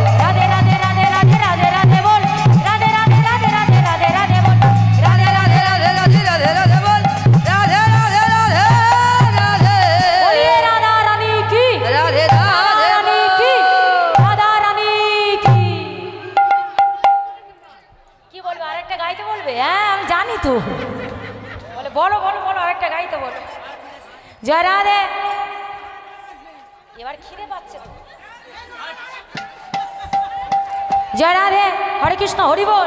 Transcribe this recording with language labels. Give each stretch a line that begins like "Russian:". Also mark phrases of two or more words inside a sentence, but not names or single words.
Hindi: राधे राधे राधे राधे राधे राधे बोल राधे राधे राधे राधे राधे राधे बोल। राधे राधे राधे राधे राधे राधे बोल। राधे राधे राधे राधे। बोलिए राधा रानी की राधे राधा राधे रानी की राधा रानी की।
Bangla: কি বলবে আরেকটা গাইতে বলবে? হ্যাঁ আমি জানি তো। বলে বলো বলো বলো আরেকটা গাইতে বলো। জয় রাধে। এবার খিদে পাচ্ছে তো। জয় রাধে হরে কৃষ্ণ হরি বল।